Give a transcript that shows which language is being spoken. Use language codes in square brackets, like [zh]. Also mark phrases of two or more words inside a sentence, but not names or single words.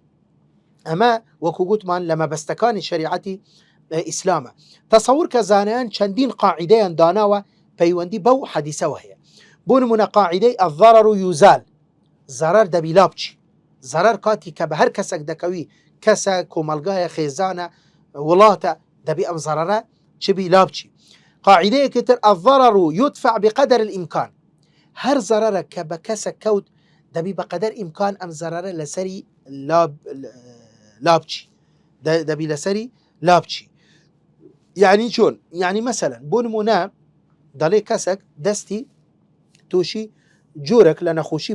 [ckb] ئەمە وەکو گوتمان لە مەبەستەکانی شەریعەتی ئیسلامە تەسەور کە زانایان چەندین قاعیدەیان داناوە پەیوەندی بەو حەدیسەوە هەیە بۆ نمونە قاعیدەی [ar] الضرر يزال [ckb] زەرەر دەبی لا بچی زەرەر کاتی کە بە هەر کەسێک دەکەوی کەسە کۆمەلگایە خێزانە وڵاتە دەبی ئەم زەرەرە چبی لا بچی قاعدەیەکی تر [ar] الضرر يدفع بقدر الإمكان [ckb] هەر زەرەرە کە بە کەسە کەوت دەبی بەقەدەر ئیمکان ئەم زەرەرە لەسەری لا بچی دەبی لەسەری لا بچی یعنی چۆن یعنی مەسەلەن بۆ نمونە دەڵێ کەسێک دەستی تووشی جۆرێک لە نەخۆشی